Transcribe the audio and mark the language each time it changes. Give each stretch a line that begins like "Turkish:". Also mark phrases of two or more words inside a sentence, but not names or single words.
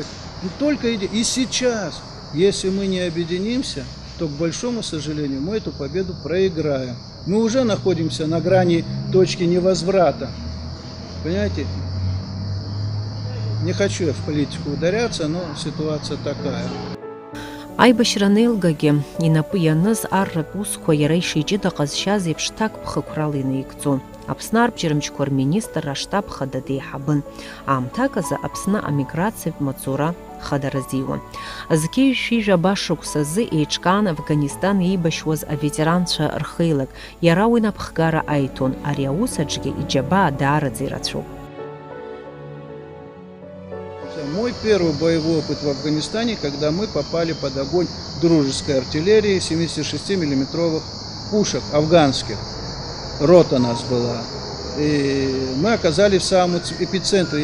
Russian: Только и сейчас, если мы не объединимся, то, к большому сожалению, мы эту победу проиграем. Мы уже находимся на грани точки невозврата. Понимаете? Не хочу я в политику ударяться, но ситуация такая.
Abkhazian: Аибашьра неилгагьы инапы ианыз арратә усқәа иара ишиҷыда ҟазшьаз еиԥш ҭакԥхықәрала инаигӡон. Аԥсны арбџьармычқәа рминистр аштаб хада деиҳабын. Аамҭак азы Аԥсны амиграциатә маҵура хадаразиуан. Зқьышәи жәаба шықәса азы еиҿкаан Афганистан иеибашьуаз аветеранцәа рхеилак. Иара уи напхгара аиҭон. Ари аус аҿгьы иџьабаа даараӡа ирацәоуп.
Russian: Мой первый боевой опыт в Афганистане, когда мы попали под огонь дружеской артиллерии 76-миллиметровых пушек афганских. Рота нас была. И мы оказались в самом эпицентре.